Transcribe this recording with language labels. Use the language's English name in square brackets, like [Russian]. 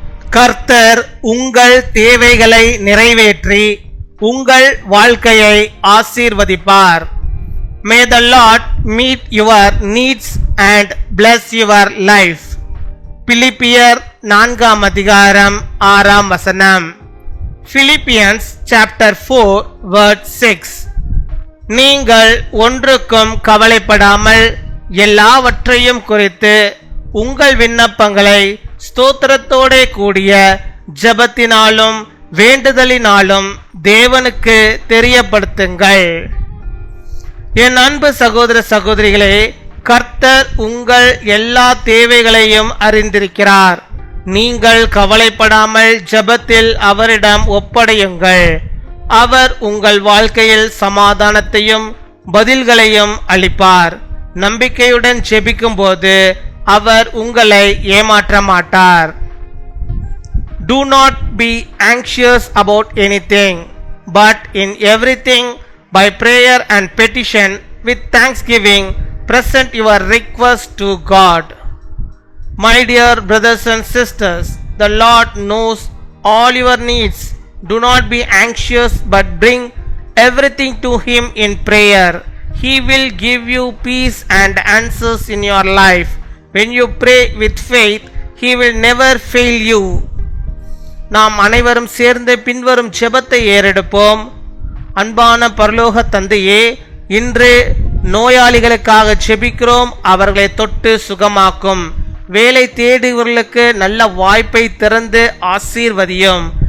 [Tamil] கர்த்தர் உங்கள் தேவைகளை நிறைவேற்றி உங்கள் வாழ்க்கையை ஆசீர்வதிப்பார். [English] May the Lord meet your needs and bless your life. [Tamil] பிலிப்பியர் 4:6. [English] Philippians chapter 4 verse 6. [Tamil] நீங்கள் ஒன்றுக்கும் கவலைப்படாமல் எல்லாவற்றையும் குறித்து உங்கள் விண்ணப்பங்களை ஸ்தோத்திரத்தோடே கூடிய ஜெபத்தினாலும் வேண்டுதலினாலும் தேவனுக்கு தெரியப்படுத்துங்கள். என் அன்பு சகோதர சகோதரிகளே, கர்த்தர் உங்கள் எல்லா தேவைகளையும் அறிந்திருக்கிறார். நீங்கள் கவலைப்படாமல் ஜெபத்தில் அவரிடம் ஒப்படையுங்கள். அவர் உங்கள் வாழ்க்கையில் சமாதானத்தையும் பதில்களையும் அளிப்பார். நம்பிக்கையுடன் ஜெபிக்கும் போது அவர் உங்களை ஏமாற்ற மாட்டார். [English] Do not be anxious about anything, but in everything by prayer and petition with thanksgiving present your request to God. My dear brothers and sisters, the Lord knows all your needs. Do not be anxious but bring everything to Him in prayer. He will give you peace and answers in your life. When you pray with faith, He will never fail you. [Tamil] நாம் அனைவரும் சேர்ந்து பின்வரும் ஜெபத்தை ஏறெடுப்போம். அன்பான பரலோக தந்தையே, இன்று நோயாளிகளுக்காக ஜெபிக்கிறோம். அவர்களை தொட்டு சுகமாக்கும். வேலை தேடுவர்களுக்கு நல்ல வாய்ப்பை திறந்து ஆசீர்வதியும்.